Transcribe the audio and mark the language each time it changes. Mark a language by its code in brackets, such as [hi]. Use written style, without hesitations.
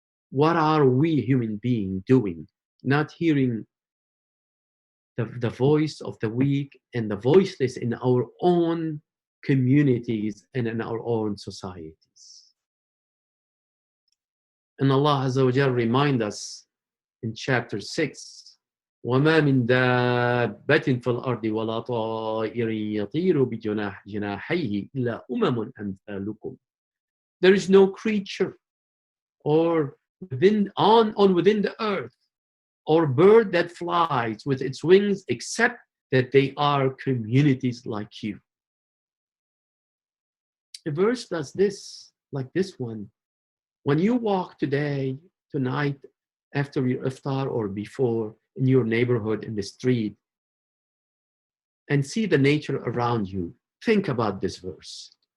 [en] What are we human beings doing? Not hearing the voice of the weak and the voiceless in our own communities and in our own societies. And Allah Azza wa Jal reminds us in chapter 6, [ar] وَمَا مِن دَابَّةٍ فِي الْأَرْضِ وَلَا طَائِرٍ يَطِيرُ بِجَنَاحَيْهِ إِلَّا أُمَمٌ أَمْثَالُكُمْ. [en] There is no creature or within the earth or bird that flies with its wings except that they are communities like you. A verse does this, like this one. When you walk today, tonight, after your iftar or before, in your neighborhood, in the street, and see the nature around you, think about this verse.